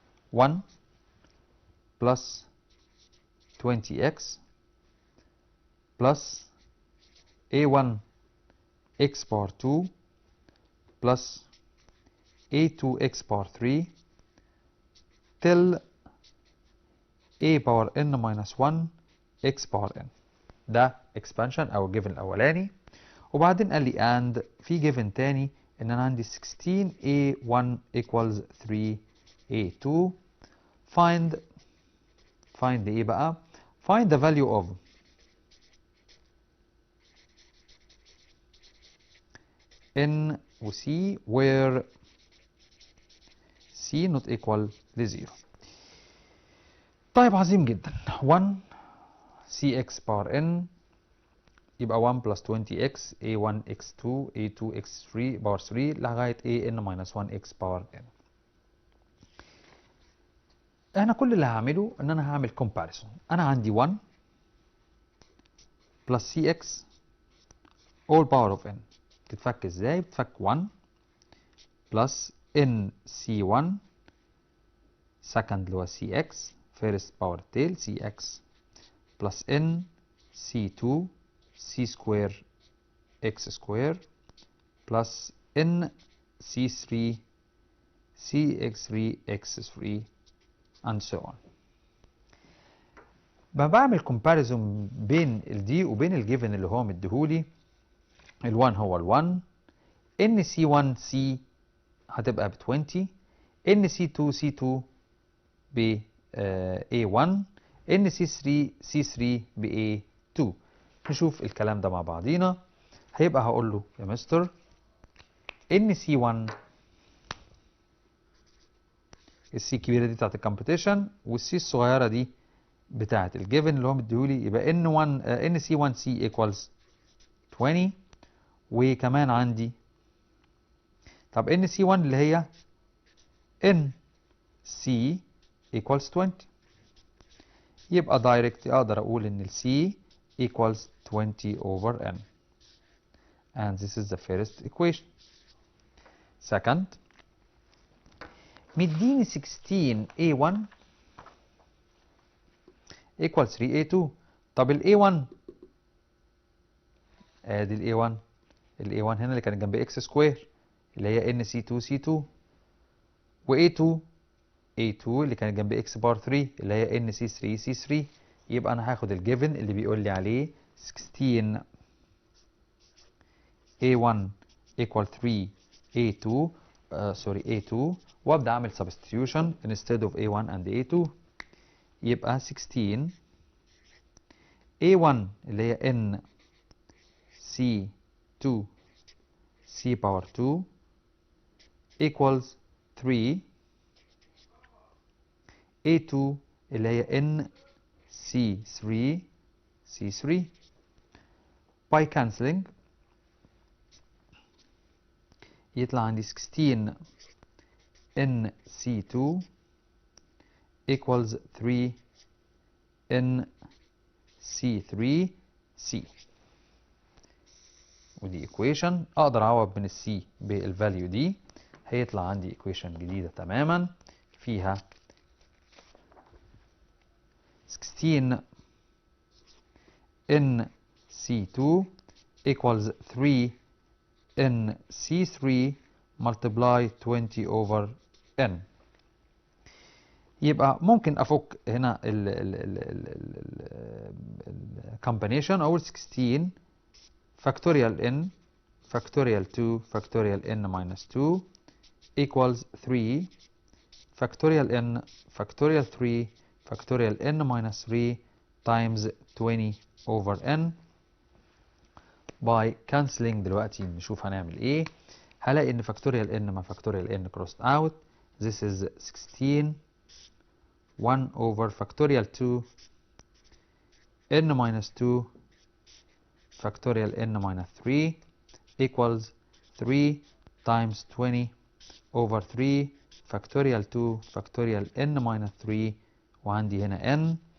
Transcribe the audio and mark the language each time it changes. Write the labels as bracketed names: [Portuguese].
[English] 1 plus 20x plus a1 x power 2 plus a2 x power 3 till a power n minus 1 x power n. [Arabic] ده expansion او given الاولاني. وبعدين قال لي and في given تاني ان انا عندي 16a1 equals 3a2. [English] find [Arabic] ايه بقى؟ [English] find the value of n و c where c not equal ل0. [Arabic] طيب عظيم جدا. [English] 1 cx power n يبقى 1 plus 20x a1 x2 a2 x3 power 3 لغاية a n minus 1 x power n. [Arabic] انا كل اللي هعمله ان انا هعمل comparison. [English] انا عندي 1 plus cx all power of n [Arabic] بتتفك ازاي؟ بتتفك [English] 1 plus n c1 second اللي هو cx first power tail cx plus n c2 c square x square plus n c3 cx3 x3 and so on. [Arabic] بعمل comparison بين الدي وبين الجيفن اللي هو مديهولي. ال1 هو ال1 ان سي 1 سي هتبقى ب 20 ان سي 2 سي 2 ب A1 ان سي 3 سي 3 ب A2. نشوف الكلام ده مع بعضينا. هيبقى هقول له يا مستر ان سي 1 السي الكبيره دي بتاعت الكومبيتيشن والسي الصغيره دي بتاعت الجيفن اللي هو مديهولي، يبقى ان سي 1 سي ايكوالز 20. وكمان عندي طب ان سي 1 اللي هي ان سي equals 20. يبقى دايركت اقدر اقول ان ال C equals 20 over n. [English] And this is the first equation. Second, مديني 16a1 equals 3a2. [Arabic] طب ال a1 ادي ال a1 ال A1 هنا اللي كانت جنب x سكوير اللي هي n C2 C2، و A2 اللي كانت جنب x بار 3 اللي هي n C3 C3. يبقى انا هاخد الجيفن اللي بيقول لي عليه 16 A1 equal 3 A2 A2 وابدا اعمل [English] substitution instead of A1 and A2. يبقى 16 A1 اللي هي n C2 C power 2 equals 3 A2 اللي هي n C3 C3. by cancelling [Arabic] يطلع عندي [English] 16 n C2 equals 3 n C3 C. [Arabic] ودي equation اقدر اعوض من السي بالفاليو دي، هيطلع عندي equation جديدة تماما فيها 16 n C2 equals 3 n C3 multiply 20 over n. يبقى ممكن افك هنا [English] ال combination اقول 16 factorial n factorial 2 factorial n minus 2 equals 3 factorial n factorial 3 factorial n minus 3 times 20 over n. by cancelling [Arabic] دلوقتي نشوف هنعمل ايه. هلاقي ان [English] factorial n مع factorial n crossed out. this is 16 1 over factorial 2 n minus 2 factorial n minus 3 equals 3 times 20 over 3 factorial 2 factorial n minus 3 [Arabic] وعندي هنا [English] n.